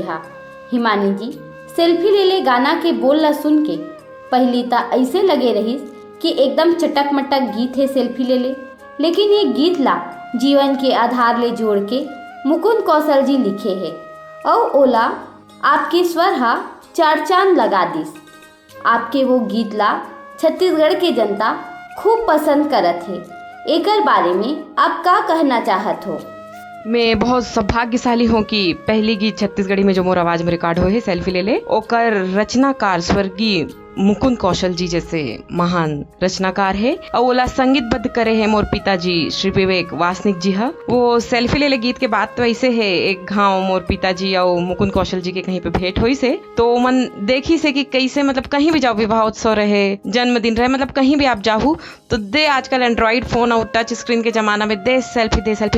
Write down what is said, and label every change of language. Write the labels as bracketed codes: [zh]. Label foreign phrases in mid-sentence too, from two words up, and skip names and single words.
[hne] हाँ हिमानी जी, सेल्फी ले ले गाना के बोल ला सुन के पहली ता ऐसे लगे रहीस कि एकदम चटक मटक गीत है सेल्फी ले ले, लेकिन ये गीत ला जीवन के आधार ले जोड़ के मुकुंद कौशल जी लिखे है और ओला आपके स्वर हा चार चांद लगा दिस। आपके वो गीत ला छत्तीसगढ़ के जनता खूब पसंद करत है। एकर बारे में आप का कहना चाहत हो? मैं बहुत सौभाग्यशाली हूँ कि पहली गीत छत्तीसगढ़ी में जो मोर आवाज में रिकॉर्ड हुए है सेल्फी ले ले, ओकर रचनाकार स्वर्गीय मुकुंद कौशल जी जैसे महान रचनाकार है और ओला संगीतबद्ध करे है मोर पिताजी श्री विवेक वासनिक जी। हा वो सेल्फी ले ले गीत के बाद तो ऐसे है, एक गाँव मोर पिताजी और मुकुंद कौशल जी के कहीं पे भेंट हुई से, तो मन देखी से कि कैसे मतलब कहीं भी जाओ, विवाह उत्सव रहे, जन्मदिन रहे, मतलब कहीं भी आप जाहू तो दे आजकल [en] Android phone [hne] और [en] touch screen [hne] के जमाना में दे सेल्फी।